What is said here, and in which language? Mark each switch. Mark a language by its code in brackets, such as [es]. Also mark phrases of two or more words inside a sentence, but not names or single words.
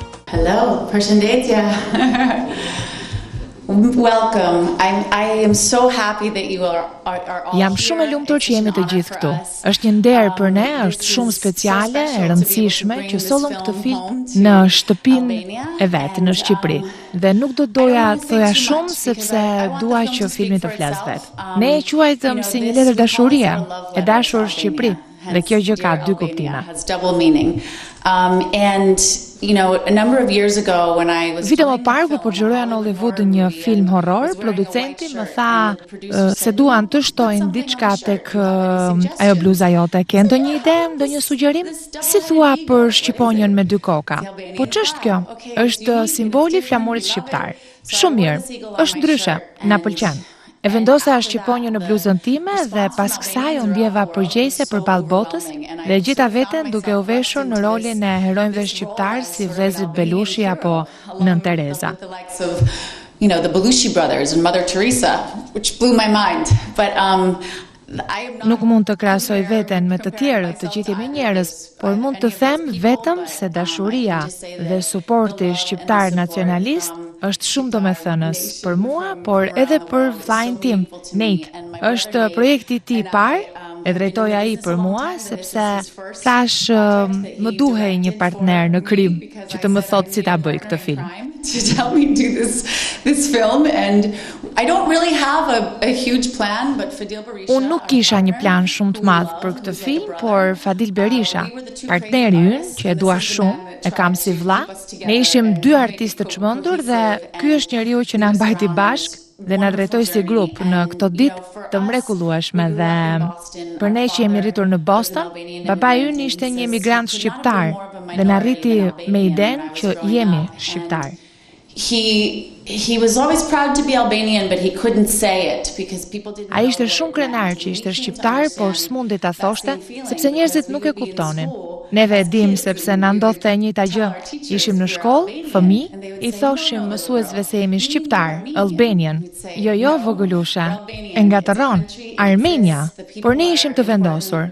[en] Hello, përshëndetje. Welcome. I am so happy that you are all. [sq] Jam shumë e lumtur që jemi të gjithë këtu. Është një nder për ne, është shumë speciale, e rëndësishme që sollëm këtë film në shtëpinë e vet në Shqipëri. Dhe nuk doja të thoja shumë sepse dua që filmi të flas vet. Ne e quajtëm si një letër dashurie, e dashur Shqipëri. Dhe kjo gjë ka dy kuptime. [en] A number of years ago when I was [sq] Vite më parë kur përgjëroja në Hollywood një film horror, producenti më tha se duan të shtojnë diçka tek ajo bluza jote. Ke ndonjë ide, ndonjë sugjerim? Si thua për shqiponjën me dy koka? Po ç'është kjo? Është simboli i flamurit shqiptar. Shumë mirë. Është ndryshe. Na pëlqen. E vendosa shqiponjën në bluzën time dhe pas kësaj u ndjeva përgjegjëse përballë botës dhe gjeta veten duke u veshur në rolin e heronjve shqiptar si vëllezrit Belushi apo Nën Tereza. [en] The Belushi brothers and Mother Teresa, which blew my mind. But [sq] Nuk mund të krahasoj veten me të tjerët, të gjithë jemi njerëz, por mund të them vetëm se dashuria dhe suporti shqiptar nacionalist është shumë domethënës për mua, por edhe për vllain tim, Nate. Është projekti i tij i parë, e drejtoi ai për mua sepse thash më duhej një partner në krim që të më thotë si ta bëj këtë film. [en] To tell me do this film, and I don't really have a huge plan, but Fadil Berisha. [sq] Unë nuk kisha një plan shumë të madh për këtë film, por Fadil Berisha, partneri ynë që e dua shumë, e kam si vëlla, ne ishim dy artistë të çmendur dhe ky është njeriu që na mbajti bashkë dhe na drejtoi si grup në këto ditë të mrekullueshme dhe për ne që jemi rritur në Boston, babai ynë ishte një emigrant shqiptar dhe na rriti me idenë që jemi shqiptar. [en] He was always proud to be Albanian, but he couldn't say it because people didn't. [sq] Ai ishte shumë krenar që ishte shqiptar, por s'mundi ta thoshte sepse njerëzit nuk e kuptonin. Neve e dim sepse na ndodhte e njëjta gjë. Ishim në shkollë, fëmijë, i thoshim mësuesve se jemi shqiptar, Albanian. Jo, vogëlusha, e ngatëron, Armenia, por ne ishim të vendosur.